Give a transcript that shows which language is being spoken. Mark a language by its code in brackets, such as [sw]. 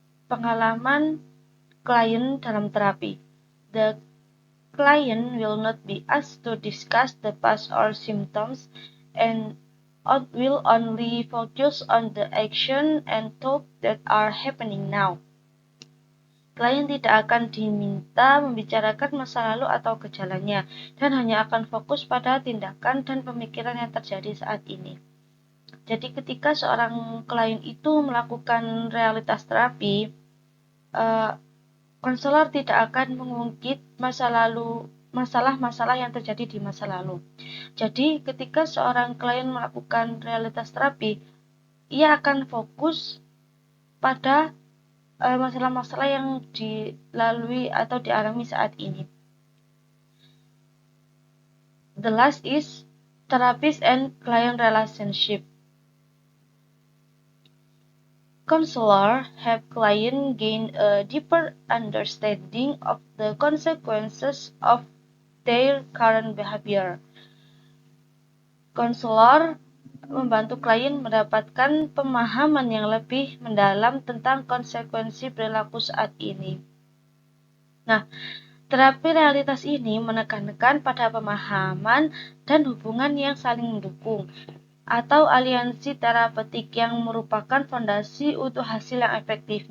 [id] Pengalaman klien dalam terapi. [en] The client will not be asked to discuss the past or symptoms and will only focus on the action and thought that are happening now. [id] Klien tidak akan diminta membicarakan masa lalu atau gejalanya, dan hanya akan fokus pada tindakan dan pemikiran yang terjadi saat ini. Jadi ketika seorang klien itu melakukan realitas terapi, konselor tidak akan mengungkit masalah-masalah yang terjadi di masa lalu. Jadi ketika seorang klien melakukan realitas terapi, ia akan fokus pada masalah-masalah yang dilalui atau dialami saat ini. [en] The last is therapist and client relationship. Counselor help client gain a deeper understanding of the consequences of their current behavior. [id] Counselor membantu klien mendapatkan pemahaman yang lebih mendalam tentang konsekuensi perilaku saat ini. Nah, terapi realitas ini menekankan pada pemahaman dan hubungan yang saling mendukung, atau aliansi terapeutik yang merupakan fondasi untuk hasil yang efektif.